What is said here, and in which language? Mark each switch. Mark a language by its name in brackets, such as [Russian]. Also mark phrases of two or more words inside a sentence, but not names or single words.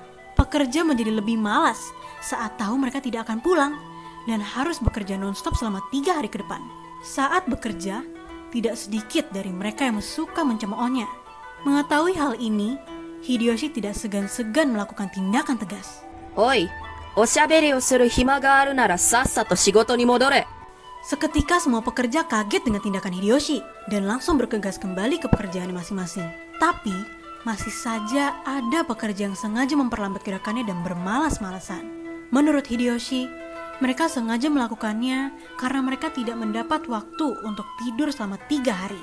[Indonesian] Pekerja menjadi lebih malas saat tahu mereka tidak akan pulang dan harus bekerja non-stop selama 3 hari ke depan. Saat bekerja, tidak sedikit dari mereka yang suka mencemoohnya. Mengetahui hal ini, Hideyoshi tidak segan-segan melakukan tindakan tegas. [Japanese] おい、おしゃべりをする暇があるならさっさと仕事に戻れ。 [Indonesian] Seketika semua pekerja kaget dengan tindakan Hideyoshi dan langsung bergegas kembali ke pekerjaan masing-masing. Tapi, masih saja ada pekerja yang sengaja memperlambat gerakannya dan bermalas-malasan. Menurut Hideyoshi, mereka sengaja melakukannya karena mereka tidak mendapat waktu untuk tidur selama 3 hari.